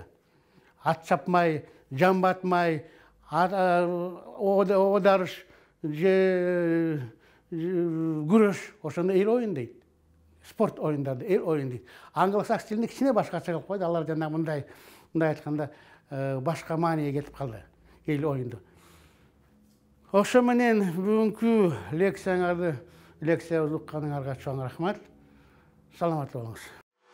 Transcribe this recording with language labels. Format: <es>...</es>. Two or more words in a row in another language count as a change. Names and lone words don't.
<kk>Ат шапмай, жан батмай, оодарыш, күреш, осындай ел ойын дейді. Спорт ойындарды, ел ойын дейді. Англосакс тілінде кішкене басқаша қылып қойды. Алар жаңа мұндай айтқанда басқа мағынеге кетіп қалды ел ойынды.</kk> <ky>Ошо менен бүгүнкү лекция ұзыққаныңарға чоң рахмат. Саламат болуңуз.</ky>